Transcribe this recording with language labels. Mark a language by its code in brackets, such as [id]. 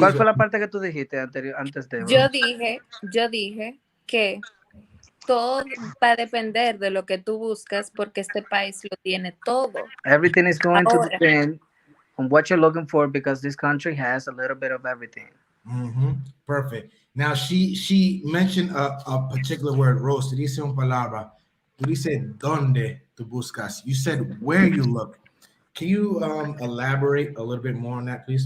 [es] ¿Cuál fue la parte que tú dijiste antes de? Yo dije que todo va a depender de lo que tú buscas porque este país lo tiene todo. [en] Everything is going to depend on what you're looking for because this country has a little bit of everything. Perfect. Now she mentioned a particular word, Rose. [es] Tú dices una palabra. Tú dices dónde tú buscas. [en] You said where you look. Can you elaborate a little bit more on that, please?